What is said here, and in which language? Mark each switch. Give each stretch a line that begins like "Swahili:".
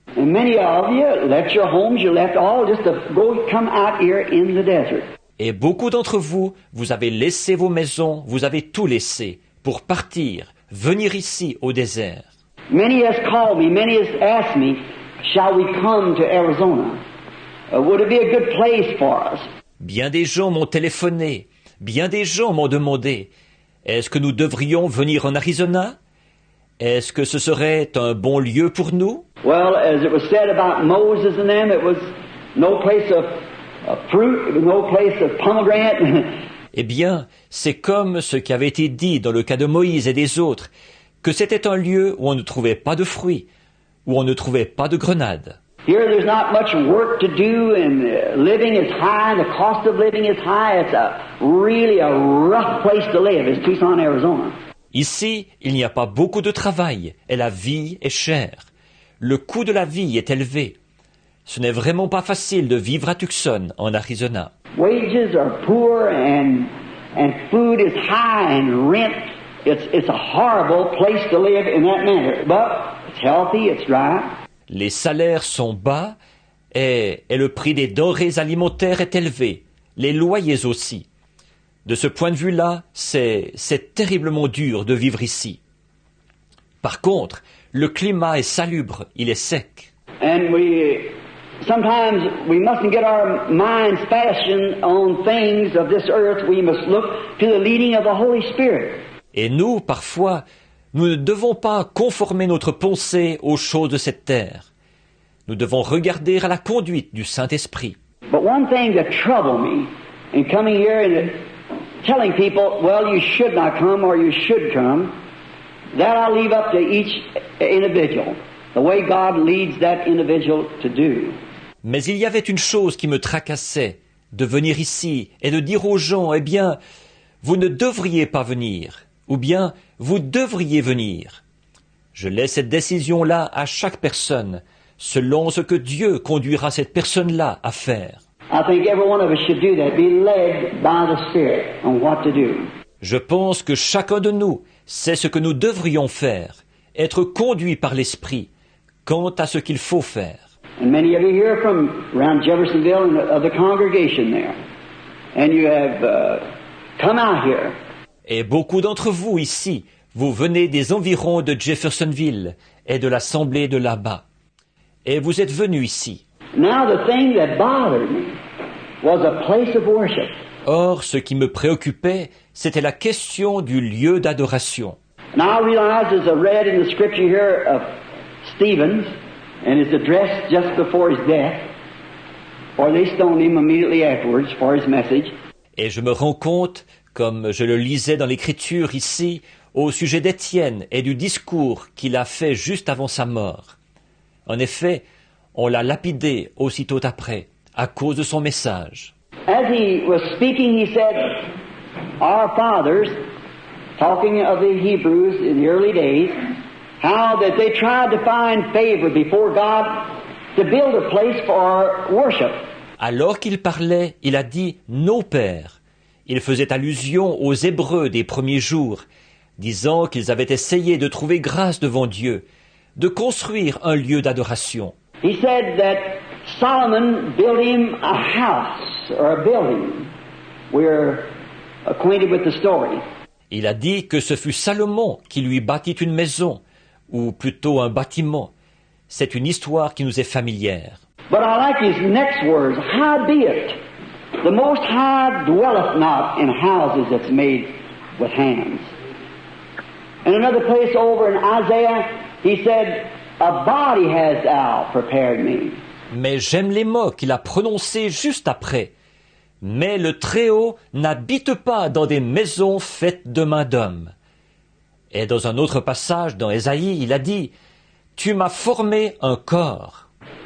English: And many of you left your homes, you left all just to go come out here in the desert.
French: Et beaucoup d'entre vous, vous avez laissé vos maisons, vous avez tout laissé pour partir, venir ici au désert.
English: Many has called me, many has asked me, shall we come to Arizona? Would it be a good place for us?
French: Bien des gens m'ont téléphoné, bien des gens m'ont demandé, est-ce que nous devrions venir en Arizona? Est-ce que ce serait un bon lieu pour nous?
English: Well, as it was said about Moses and them, it was no place of fruit, no place of pomegranate.
French: Eh bien, c'est comme ce qui avait été dit dans le cas de Moïse et des autres, que c'était un lieu où on ne trouvait pas de fruits, où on ne trouvait pas de grenades.
English: Here there's not much work to do, and living is high, the cost of living is high. It's really a rough place to live, is Tucson, Arizona.
French: Ici, il n'y a pas beaucoup de travail, et la vie est chère. Le coût de la vie est élevé. Ce n'est vraiment pas facile de vivre à Tucson, en Arizona.
English: Wages are poor, and food is high, and rent. It's a horrible place to live in that manner. But it's healthy, it's dry.
French: Les salaires sont bas, et le prix des denrées alimentaires est élevé. Les loyers aussi. De ce point de vue-là, c'est terriblement dur de vivre ici. Par contre, le climat est salubre, il est sec.
English: And sometimes we mustn't get our minds fastened on things of this earth. We must look to the leading of the Holy Spirit.
French: Et nous, parfois, nous ne devons pas conformer notre pensée aux choses de cette terre. Nous devons regarder à la conduite du Saint-Esprit.
English: But one thing that troubled me in coming here and telling people, well, you should not come or you should come, that I'll leave up to each individual, the way God leads that individual to do.
French: Mais il y avait une chose qui me tracassait, de venir ici et de dire aux gens, eh bien, vous ne devriez pas venir, ou bien, vous devriez venir. Je laisse cette décision-là à chaque personne, selon ce que Dieu conduira cette personne-là à faire.
English: I think every one of us should do that, be led by the Spirit on what to do.
French: Je pense que chacun de nous sait ce que nous devrions faire, être conduit par l'Esprit, quant à ce qu'il faut faire.
English: And many of you here from around Jeffersonville and of the congregation there. And you have come out here.
French: Et beaucoup d'entre vous ici, vous venez des environs de Jeffersonville et de l'assemblée de là-bas. Et vous êtes venus ici.
English: Now the thing that bothered me was a place of worship.
French: Or, ce qui me préoccupait, c'était la question du lieu d'adoration.
English: And I realized as I read in the scripture here of Stephen's and his address just before his death, or they stoned him immediately afterwards for his message.
French: Et je me rends compte, comme je le lisais dans l'Écriture ici, au sujet d'Étienne et du discours qu'il a fait juste avant sa mort. En effet, on l'a lapidé aussitôt après, à cause de son message.
English: As he was speaking, he said, our fathers, talking of the Hebrews in the early days, how that they tried to find favor before God to build a place for worship.
French: Alors qu'il parlait, il a dit « nos pères ». Il faisait allusion aux Hébreux des premiers jours, disant qu'ils avaient essayé de trouver grâce devant Dieu, de construire un lieu d'adoration.
English: He said that Solomon built him a house or a building. We're acquainted with the story.
French: Il a dit que ce fut Salomon qui lui bâtit une maison, ou plutôt un bâtiment. C'est une histoire qui nous est familière.
English: But I like his next words, howbeit, the Most High dwelleth not in houses that's made with hands. In another place over in Isaiah, he said, a body has thou prepared me.
French: Mais j'aime les mots qu'il a prononcés juste après. Mais le Très-Haut n'habite pas dans des maisons faites de main d'homme. Et dans un autre passage dans Ésaïe, il a dit « Tu m'as formé un corps ».